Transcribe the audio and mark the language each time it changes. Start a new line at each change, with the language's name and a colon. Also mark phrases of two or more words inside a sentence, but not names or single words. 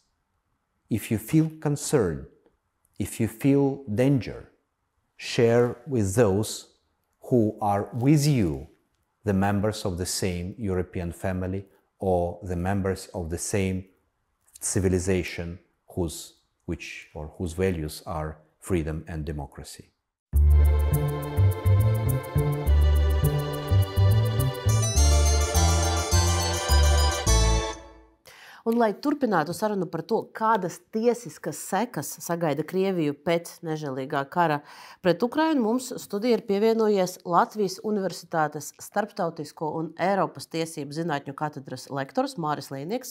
English: If you feel concern, if you feel danger, share with those who are with you, the members of the same European family or the members of the same civilization whose values are freedom and democracy.
Latvian: Un, lai turpinātu sarunu par to, kādas tiesiskas sekas sagaida Krieviju pēc nežēlīgā kara pret Ukrainu, mums studija ir pievienojies Latvijas Universitātes starptautisko un Eiropas tiesību zinātņu katedras lektors Māris Līnieks.